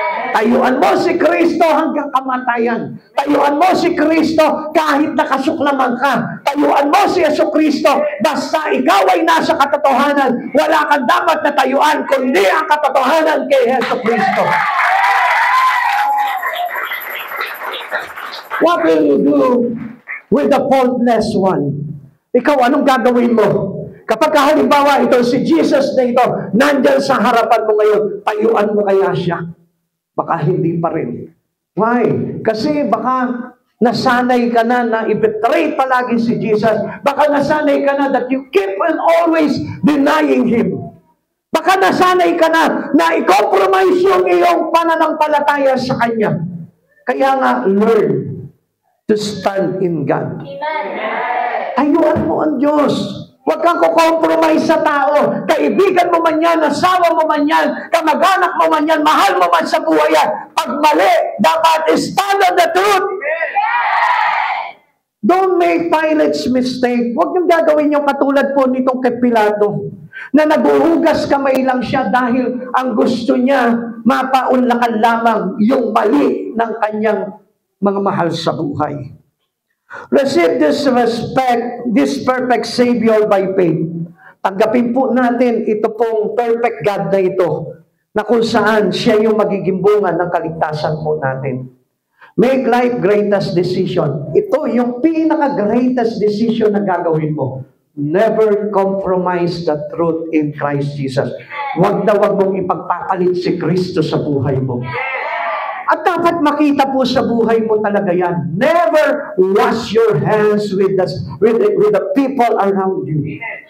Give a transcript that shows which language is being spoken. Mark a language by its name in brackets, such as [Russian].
[Filipino] Tayuan mo si Kristo hanggang kamatayan. Tayuan mo si Kristo kahit nakasuklaman ka. Tayuan mo si Yesu Kristo basta ikaw ay nasa katotohanan. Wala kang dapat na tayuan kundi ang katotohanan kay Yesu Kristo. [English] What will you do with the faultless one? [Filipino] Ikaw, anong gagawin mo? Kapag halimbawa ito si Jesus na ito, nandyan sa harapan mo ngayon, tayuan mo kaya siya? Baka hindi pa rin. [English] Why? [Filipino] Kasi baka nasanay ka na i-betray palagi si Jesus. Baka nasanay ka na [English] that you keep on always denying Him. [Filipino] Baka nasanay ka na i-compromise yung iyong pananampalataya sa Kanya. Kaya nga, [English] learn to stand in God. [Filipino] Tayuan mo ang Diyos. Huwag kang kukompromise sa tao. Kaibigan mo man yan, asawa mo man yan, kamag-anak mo man yan, mahal mo man sa buhay yan. Pag mali, dapat [English] stand on the truth. Don't make Pilate's mistake. [Filipino] Huwag niyong gagawin yung katulad po nitong kay Pilato, na naguhugas kamay lang siya dahil ang gusto niya mapaunlakan lamang yung mali ng kanyang mga mahal sa buhay. [English] Receive this perfect Savior by faith. [Filipino] Tanggapin po natin ito pong perfect God na ito, na kung saan siya yung magiging bunga ng kaligtasan po natin. [English] Make life greatest decision. [Filipino] Ito yung pinaka-greatest decision na gagawin mo. [English] Never compromise the truth in Christ Jesus. [Filipino] Huwag na huwag mong ipagpapalit si Kristo sa buhay mo. At dapat makita po sa buhay mo talaga yan. [English] Never wash your hands with the people around you.